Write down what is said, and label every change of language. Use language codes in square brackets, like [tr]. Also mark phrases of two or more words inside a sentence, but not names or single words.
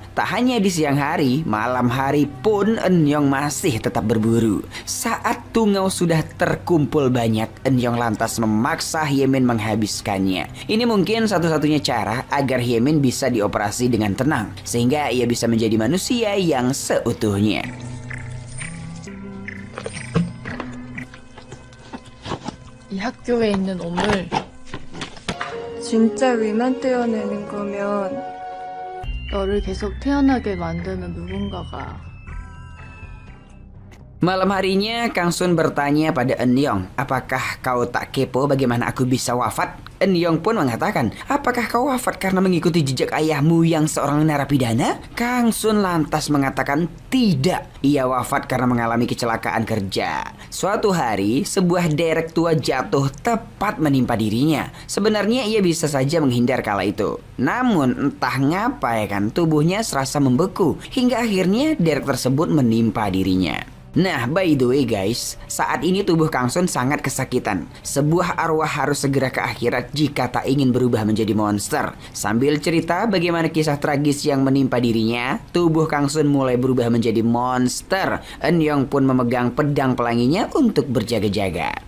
[id] Tak hanya di siang hari, malam hari pun Eun-young masih tetap berburu. Saat tungau sudah terkumpul banyak, Eun-young lantas memaksa Hyemin menghabiskannya. Ini mungkin satu-satunya cara agar Hyemin bisa dioperasi dengan tenang, sehingga ia bisa menjadi manusia yang seutuhnya. [ko] 이 학교에 있는 오물 진짜 위만 떼어내는 거면 너를 계속 태어나게 만드는 누군가가 [id] Malam harinya, Kang Sun bertanya pada Eun-young, apakah kau tak kepo bagaimana aku bisa wafat? Eun-young pun mengatakan, apakah kau wafat karena mengikuti jejak ayahmu yang seorang narapidana? Kang Sun lantas mengatakan tidak. Ia wafat karena mengalami kecelakaan kerja. Suatu hari, sebuah derek tua jatuh tepat menimpa dirinya. Sebenarnya ia bisa saja menghindar kala itu. Namun entah ngapa ya kan, tubuhnya serasa membeku hingga akhirnya derek tersebut menimpa dirinya. Nah, [en] by the way guys, [id] saat ini tubuh Kang Sun sangat kesakitan. Sebuah arwah harus segera ke akhirat jika tak ingin berubah menjadi monster. Sambil cerita bagaimana kisah tragis yang menimpa dirinya, tubuh Kang Sun mulai berubah menjadi monster. Eun-young pun memegang pedang pelanginya untuk berjaga-jaga.